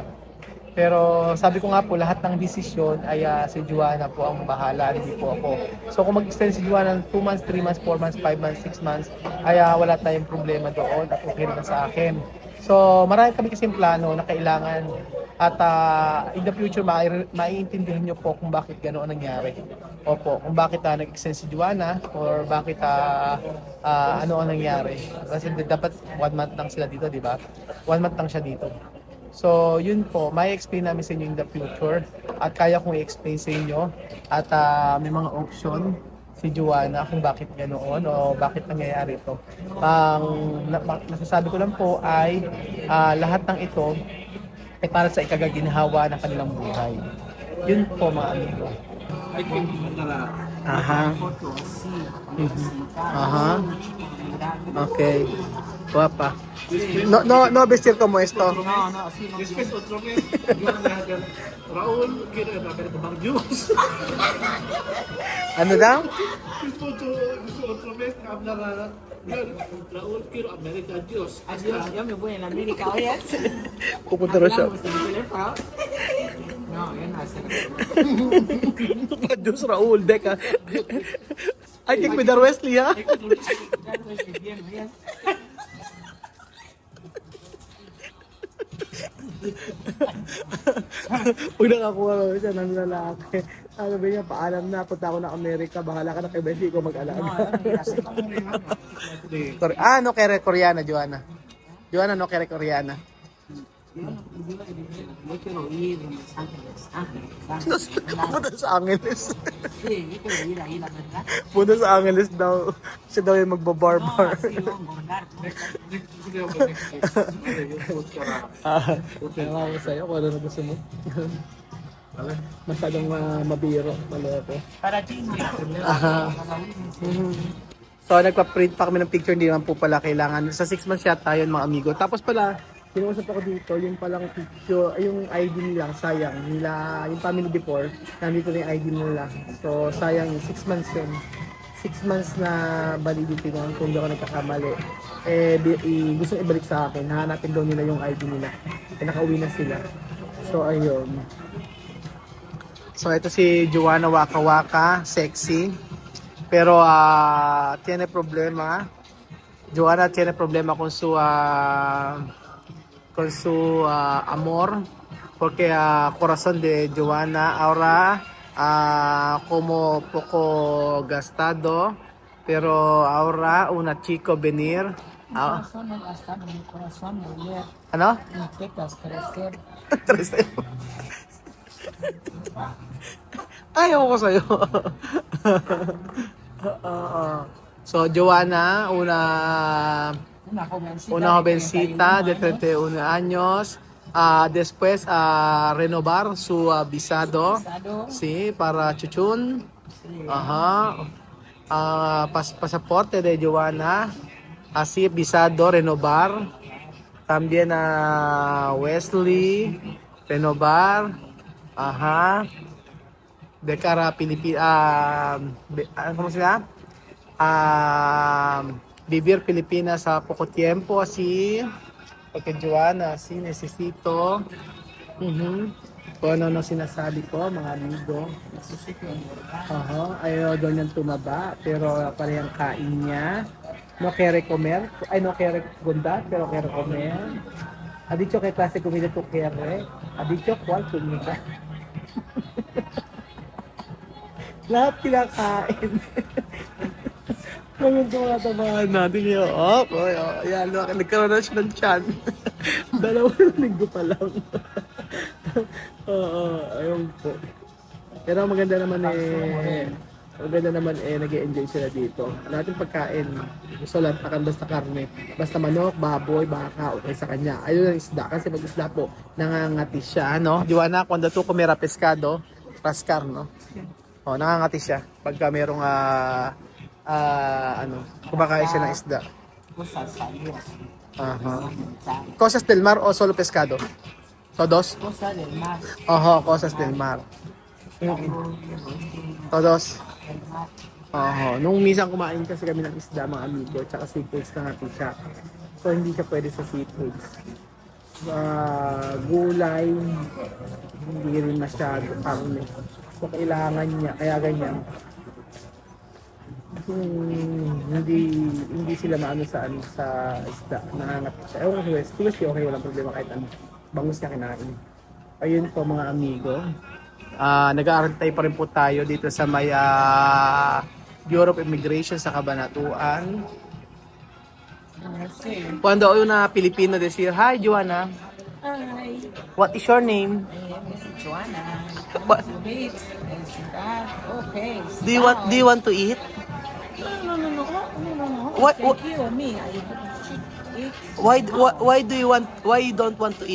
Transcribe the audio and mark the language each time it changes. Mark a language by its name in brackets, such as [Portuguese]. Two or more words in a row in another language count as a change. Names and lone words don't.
[Filipino] Pero sabi ko nga po, lahat ng desisyon ay si Joanna po ang bahala, hindi po ako. So kung mag-extend si Joanna ng 2 months, 3 months, 4 months, 5 months, 6 months, ay wala tayong problema doon at okay rin sa akin. So marami kami kasing plano na kailangan at [English] in the future [Filipino] maiintindihan nyo po kung bakit ganoon nangyari. Opo, kung bakit nag-extend si Joanna or bakit ano ang nangyari. Kasi dapat 1 month lang sila dito, di ba? 1 month lang siya dito. So, yun po, may explain namin sa inyo [English] in the future [Filipino] at kaya kong i-explain sa inyo at may mga option si Joanna kung bakit ganoon o bakit nangyayari ito. Ang nasasabi ko lang po ay lahat ng ito ay para sa ikagaginhawa ng kanilang buhay. Yun po mga amigo. Aha. Aha. Okay. [Spanish] Guapa. No vestir como esto. No, así no. Después otro mes, yo Raúl quiere tomar juice. [Filipino] Ano daw? [Spanish] Después otro mes hablar Raúl quiero [English] American juice. [Spanish] Adiós, yo me voy en América, oye. [Filipino] Pupunta raw siya. [Spanish] Hablamos en el teléfono. No, yo no hacer [Filipino] Diyos Raul, [English] Deka. I think with Wesley, ha? [Filipino] Pag nakakuha ko siya ng lalaki, ano ba niya, paalam na, punta ako ng Amerika, bahala ka na kay Bessie ko mag-alaga. [Spanish] No kere Koreana, Joanna. Joanna, no kere Koreana. Yo quiero ir a Los Ángeles. [Filipino] Punta sa Angeles. [Spanish] Sí, yo quiero ir ahí, la verdad. [Filipino] Punta sa Angeles daw. Siya daw yung magbabarbar. [Spanish] Sí, vamos a engordar. [Filipino] Ewan ko sa'yo kung ano na gusto mo. Masyadong mabiro, maloko. [Spanish] Para ti, no hay problema. [Filipino] So, nagpa-print pa kami ng picture, hindi naman po pala kailangan. Sa 6 months yata yun mga amigo. Tapos pala, kinuusap ako dito, yung palang picture, ay yung ID nila, sayang. Nila, yung [English] family before, [Filipino] nandito na yung ID nila. So, sayang, 6 months yun. 6 months na validity noon, kung hindi ako nagkakamali. Gusto ibalik sa akin, hahanapin daw nila yung ID nila. Nakauwi na sila. So, ayun. So, ito si Joanna Waka Waka, sexy. [Spanish] Pero, tiene problema. Joanna tiene problema con su amor. Porque corazón de Joanna ahora como poco gastado. Pero ahora una chico venir. Corazón no gastar, mi corazón moler, [Filipino] Ano? [Spanish] mis pecas crecer. [Filipino] Ayaw ko sa'yo. So, Joanna, [Spanish] una jovencita de 31 años. Después, renovar su visado. Sí, para Chuchun. Ajá. Pasaporte de Joanna. Así, visado, renovar. También Wesley, renovar. Ajá. De cara a Pilipinas, ¿cómo se llama? Vivir Pilipinas a poco tiempo, así. Porque Joanna, así necesito. [Filipino] Kung ano sinasabi ko, mga amigo. Ayaw daw niyang tumaba, pero parehang kain niya. [Spanish] No quiere comer, no quiere gunda, pero quiere comer. Ha dicho que clase comida tú quiere. Ha dicho cuál comida. [Filipino] Lahat kinakain. Ngayon tumatabahan natin yun. Ayan, nagkaroon na siya ng tiyan. 2 linggo pa lang. Ayun po. Pero maganda naman nag-e-enjoy sila dito. Lahat yung pagkain, gusto lang takan basta karne. Basta manok, baboy, baka, okay sa kanya. Ayun ang isda, kasi pag isda po, nangangati siya, no? [Spanish] Joanna, cuando tú comera pescado, rascar, no? [Filipino] Nangangati siya pagka merong kumakain siya ng isda. [Spanish] Cosas salidas. Cosas del mar o solo pescado? Todos? Cosas del mar. Cosas del mar. Todos? [Filipino] Nung minsan kumain kasi kami ng isda, mga amigo, tsaka seafoods na natin siya. So hindi siya pwede sa seafoods. Gulay, hindi rin masyado karne. So kailangan niya, kaya ganyan. Hindi sila maano sa isda, nangangat siya. Ewan ko si Westy, okay, walang problema kahit ano. Bangus niya kinain. Ayun po mga amigo. Nag-aarantay pa rin po tayo dito sa may Bureau of Immigration sa Cabanatuan. [Spanish] Cuando una Pilipino decir, [English] "Hi, Joanna. Hi. What is your name?" Joanna. What? Sweet. Is that okay? Do you want to eat? No. What- Thank you, me. I should eat. Why you don't want to eat?